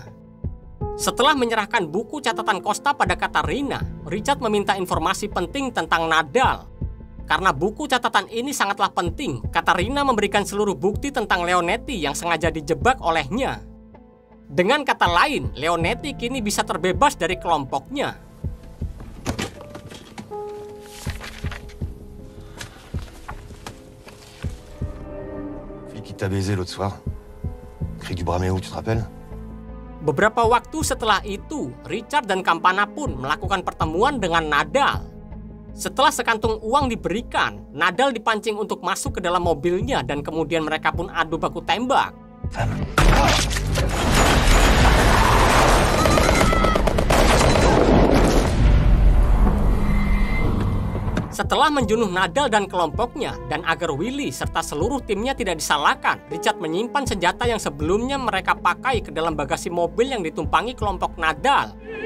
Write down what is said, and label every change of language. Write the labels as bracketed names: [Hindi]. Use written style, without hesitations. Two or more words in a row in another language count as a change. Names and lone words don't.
[Indonesian] Setelah menyerahkan buku catatan Costa pada Katarina, Richard meminta informasi penting tentang Nadal. Karena buku catatan ini sangatlah penting, Katarina memberikan seluruh bukti tentang Leonetti yang sengaja dijebak olehnya. Dengan kata lain, Leonetti kini bisa terbebas dari kelompoknya. [French] Qui t'a baisé l'autre soir? Cri du Braméo, tu te rappelles? [Indonesian] Beberapa waktu setelah itu, Richard dan Campana pun melakukan pertemuan dengan Nadal. Setelah sekantung uang diberikan, Nadal dipancing untuk masuk ke dalam mobilnya dan kemudian mereka pun adu baku tembak. Setelah menjunuh Nadal dan kelompoknya, dan agar Willy serta seluruh timnya tidak disalahkan, Richard menyimpan senjata yang sebelumnya mereka pakai ke dalam bagasi mobil yang ditumpangi kelompok Nadal.